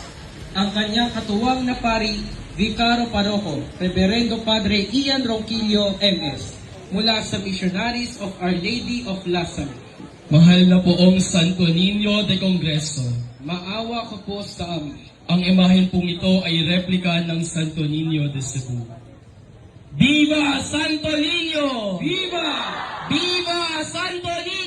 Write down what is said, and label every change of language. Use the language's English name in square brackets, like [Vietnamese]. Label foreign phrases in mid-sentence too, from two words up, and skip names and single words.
[Filipino] Ang kanyang katuwang na pari, Vicaro Paroko, Reverendo Padre Ian Ronquillo MS, mula sa Missionaries of Our Lady of Lazaro. Mahal na poong Santo Niño de Congreso, Maawa ka po sa amin. ang imahen pong ito ay replika ng Santo Niño de Cebu. Viva Santo Niño! Viva! Viva Santo